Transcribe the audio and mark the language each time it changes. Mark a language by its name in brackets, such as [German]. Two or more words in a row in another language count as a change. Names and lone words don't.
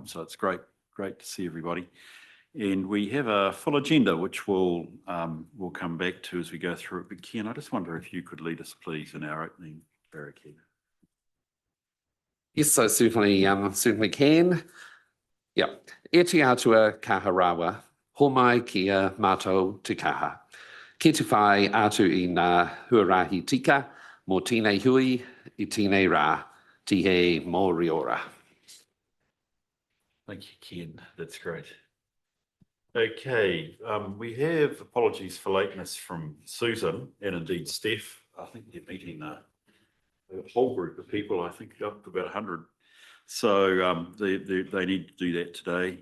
[English] So it's great to see everybody. And we have a full agenda, which we'll come back to as we go through it. But Ken, I just wonder if you could lead us, please, in our opening barricade. Yes, I certainly can. Yeah. [Māori] E te atua kaharawa, homai kia mātou te kaha. Ke te whai atu I ngā huarahi tika, mō tēnei hui, I tēnei rā, tihe mō ora. [English] Thank you, Ken. That's great. Okay, we have apologies for lateness from Susan and indeed Steph. I think they're meeting a whole group of people, I think up to about 100. So they need to do that today.